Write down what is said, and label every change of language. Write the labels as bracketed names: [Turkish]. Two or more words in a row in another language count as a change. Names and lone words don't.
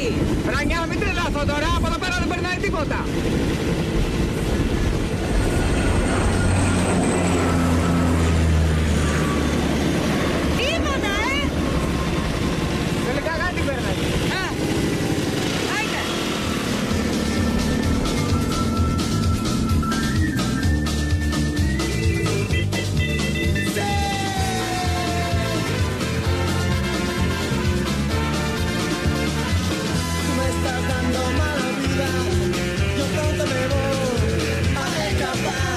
[Greek] Ράνια, μην τρελαθώ τώρα, από εδώ πέρα δεν περνάει τίποτα. Τίποτα, Τελικά κάτι περνάει. Άιτε. [Spanish] Tú me estás dando mala vida, yo pronto me voy a escapar.